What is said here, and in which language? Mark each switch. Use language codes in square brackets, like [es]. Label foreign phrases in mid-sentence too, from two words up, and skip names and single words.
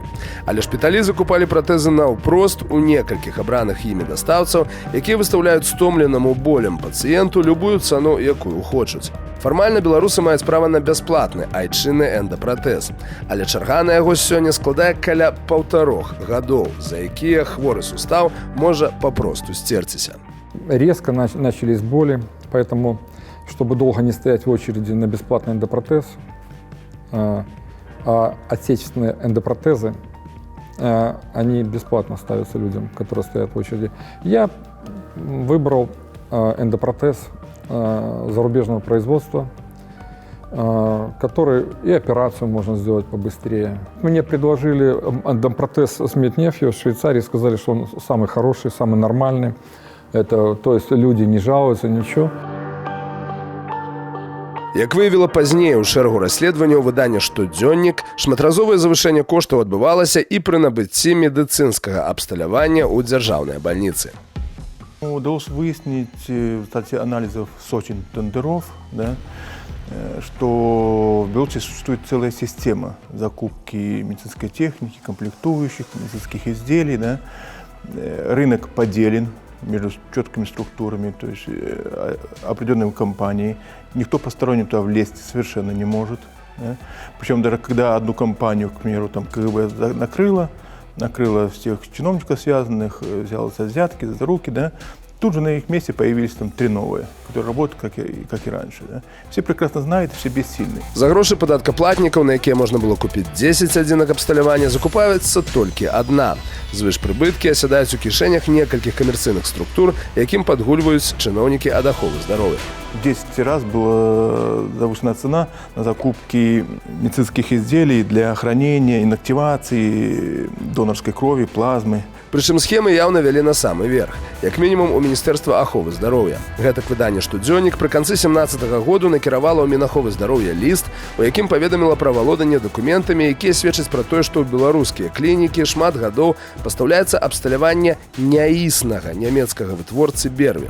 [be] Але шпіталі закупалі пратэзы наўпрост у некалькіх абраных імі дастаўцаў, якія выстаўляюць стомленаму болем пацыенту любую цану, якую хочуць. Фармальна беларусы маюць права на бясплатны айчынны эндапратэз, але чарга на яго сёння складае каля 1,5 гадоў, за якія хворы сустаў можа папросту сцерціся. [ru] Резко начались боли, поэтому, чтобы долго не стоять в очереди на бесплатный эндопротез, а отечественные эндопротезы, они бесплатно ставятся людям, которые стоят в очереди. Я выбрал эндопротез зарубежного производства, который и операцию можно сделать побыстрее. Мне предложили эндопротез Smith & Nephew в Швейцарии, сказали, что он самый хороший, самый нормальный. То есть люди не жалуются, ничего. [be] Як выявіла пазней у шэрагу расследаванняў выдання «Штодзённік», шматразовае завышэнне коштаў адбывалася і пры набыцці медыцынскага абсталявання ў дзяржаўнай бальніцы. [ru] Удалось выяснить в результате анализов сотен тендеров, да, что в Беларуси существует целая система закупки медицинской техники, комплектующих, медицинских изделий. Да. Рынок поделен между четкими структурами, то есть определенными компаниями. Никто посторонний туда влезть совершенно не может. Да. Причем даже когда одну компанию, к примеру, там КГБ накрыла всех чиновников связанных, взяла за взятки, за руки, да, тут же на их месте появились там 3 новые, которые работают как и раньше. Да. Все прекрасно знают, все бессильны. [be] За грошы падаткаплатнікаў, на якія можна было купіць 10 адзінак абсталявання, закупаецца толькі адна. Звышпрыбыткі асядаюць у кішэнях некалькіх камерцыйных структур, якім падгульваюць чыноўнікі ад аховы здароўя. [ru] В 10 раз была завышена цена на закупки медицинских изделий для хранения, инактивации донорской крови, плазмы. [be] Прычым схемы яўна вялі на самы верх, як мінімум у Міністэрства аховы здароўя. Гэтак выданне «Штодзённік» пры канцы 17-го году накіравала ў Мінаховы здароўя ліст, у якім паведаміла пра валоданне дакументамі, якія сведчаць пра тое, што ў беларускія клінікі шмат гадоў пастаўляецца абсталяванне няіснага нямецкага вытворцы Бервер.